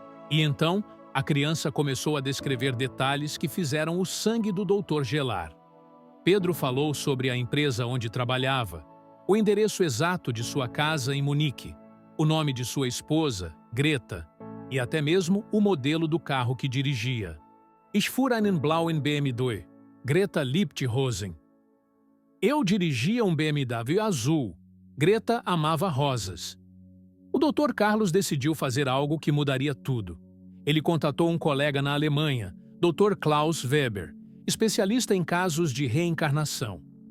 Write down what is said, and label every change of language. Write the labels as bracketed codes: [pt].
[pt] E então, a criança começou a descrever detalhes que fizeram o sangue do doutor gelar. Pedro falou sobre a empresa onde trabalhava, o endereço exato de sua casa em Munique, o nome de sua esposa, Greta, e até mesmo o modelo do carro que dirigia. [de] Ich fuhr einen blauen BMW, Greta liebte Rosen. [pt] Eu dirigia um BMW azul, Greta amava rosas. O Dr. Carlos decidiu fazer algo que mudaria tudo. Ele contatou um colega na Alemanha, Dr. Klaus Weber, especialista em casos de reencarnação.